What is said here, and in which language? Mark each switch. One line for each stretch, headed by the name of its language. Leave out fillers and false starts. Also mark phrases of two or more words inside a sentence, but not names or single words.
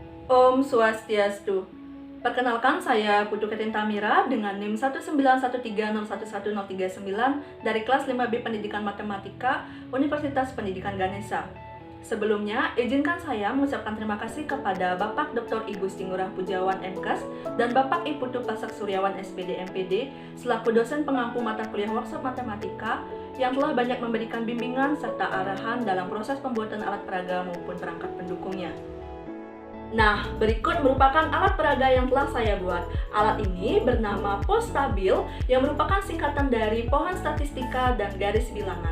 Sanskrit: Om Swastiastu.
Indonesian: Perkenalkan, saya Putu Ketin Tamira dengan NIM 191301139 dari kelas 5B Pendidikan Matematika Universitas Pendidikan Ganesha. Sebelumnya, izinkan saya mengucapkan terima kasih kepada Bapak Dr. I Gusti Ngurah Pujawan MKes dan Bapak I Putu Pasak Suryawan SPD MPD selaku dosen pengampu mata kuliah workshop matematika yang telah banyak memberikan bimbingan serta arahan dalam proses pembuatan alat peraga maupun perangkat pendukungnya. Nah, berikut merupakan alat peraga yang telah saya buat. Alat ini bernama Postabil yang merupakan singkatan dari pohon statistika dan garis bilangan.